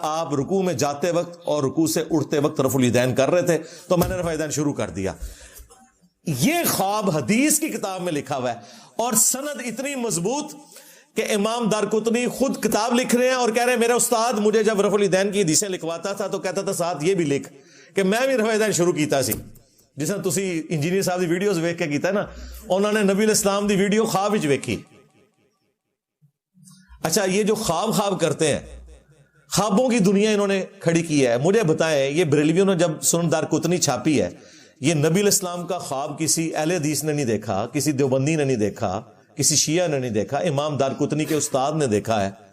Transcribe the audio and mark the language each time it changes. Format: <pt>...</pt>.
<ur>آپ رکوع میں جاتے وقت اور رکوع سے اٹھتے وقت رفع الیدین کر رہے تھے, تو میں نے رفع الیدین شروع کر دیا. یہ خواب حدیث کی کتاب میں لکھا ہوا ہے, اور سند اتنی مضبوط کہ امام دارقطنی خود کتاب لکھ رہے ہیں اور کہہ رہے ہیں میرا استاد مجھے جب رفع الیدین کی حدیثیں لکھواتا تھا تو کہتا تھا ساتھ یہ بھی لکھ کہ</ur> <pa>میں بھی رفع الیدین شروع کیتا سی. جس طرح تسی انجینئر صاحب دی ویڈیوز ویکھ کے کیتا ہے نا, انہوں نے نبی الاسلام دی ویڈیو خواب وچ ویکھی.</pa> <ur>اچھا, یہ جو خواب کرتے ہیں, خوابوں کی دنیا انہوں نے کھڑی کی ہے. مجھے بتائیں, یہ بریلویوں نے جب سنن دارقطنی چھاپی ہے, یہ نبی الاسلام کا خواب کسی اہل حدیث نے نہیں دیکھا, کسی دیوبندی نے نہیں دیکھا, کسی شیعہ نے نہیں دیکھا, امام دارقطنی کے استاد نے دیکھا ہے.</ur>